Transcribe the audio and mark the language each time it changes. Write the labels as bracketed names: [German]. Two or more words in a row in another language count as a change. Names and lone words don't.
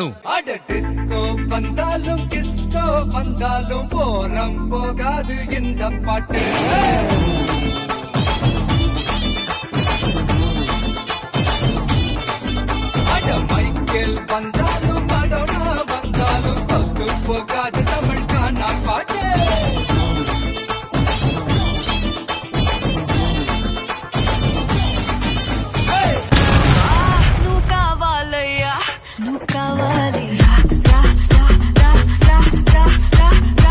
[Tamil] அட டிஸ்கோ வந்தாலும் கிஸ்கோ வந்தாலும் போரம் போகாது இந்த பாட்டு. அட மைக்கேல் வந்தாலும் மடோனா வந்தாலும் தொத்து போகாது தமிழ் கானா பாட்டு. [Telugu] నువ్వు కావాలయ్యా, నువ్వు కావాలయ్యా, రా రా రా రా రా రా రా.